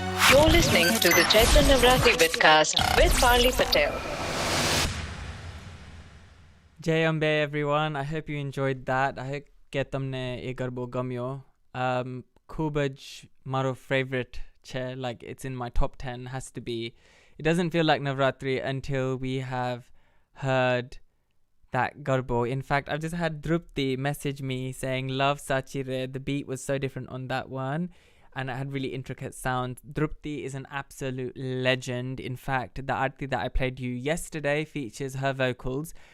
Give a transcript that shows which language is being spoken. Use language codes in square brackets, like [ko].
[en] You're listening to the Chaitra Navratri vidcast with Farli Patel. Jai Ambe, everyone. I hope you enjoyed that. I hope [gu] કે તમને એ ગરબો ગમ્યો. ખૂબ જ મારો favorite છે. [en] Like, it's in my top 10. Has to be. It doesn't feel like Navratri until we have heard that garbo. In fact, I've just had Drupti message me saying, love Sachire. The beat was so different on that one. And it had really intricate sounds. Drupti is an absolute legend. In fact, the arti that I played you yesterday features her vocals.